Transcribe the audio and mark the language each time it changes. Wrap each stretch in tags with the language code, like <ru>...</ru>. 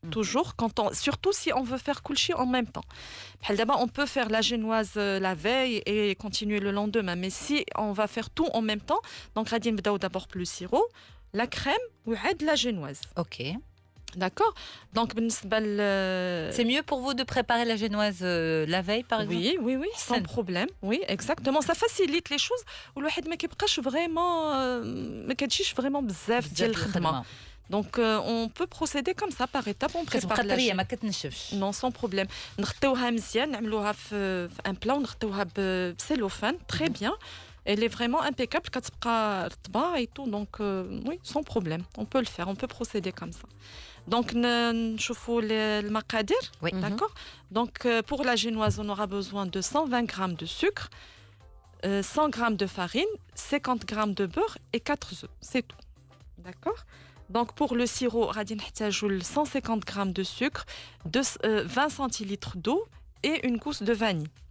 <fr>Toujours surtout si on veut faire kulchi en même temps. D'abord, on peut faire la génoise la veille et continuer le lendemain, mais si on va faire tout en même temps, donc</fr> <ar>radine نبداو</ar> <fr>d'abord le sirop, la crème ou la génoise. Ok. D'accord. Donc, c'est mieux pour vous de préparer la génoise la veille, par exemple. Oui, sans problème. Oui, exactement. Ça facilite les choses.</fr> <ar>Ou le ما كيبقاش vraiment ما كتجيش vraiment بزاف ديال الخدمة.</ar> <fr>Donc, on peut procéder comme ça par étapes. On prépare la génoise. Non, sans problème.</fr> <ar>نغطيوها مزيان نعملوها في un plat ونغطيوها بسيلوفان</ar> <fr>très bien. Elle est vraiment impeccable</fr> <ar>كتبقى رطبة</ar> <fr>et tout. Donc, oui, sans problème. On peut le faire. On peut procéder comme ça.</fr> <ar>Donc, نشوفوا المقادير.</ar> <fr>Oui. D'accord. Donc, pour la génoise, on aura besoin de 120 g de sucre, 100 g de farine, 50 g de beurre et 4 œufs. C'est tout. D'accord. Donc, pour le sirop,</fr> <ar>غادي نحتاجوا</ar> <fr>150 g de sucre, 20 centilitres d'eau et une gousse de vanille.</fr>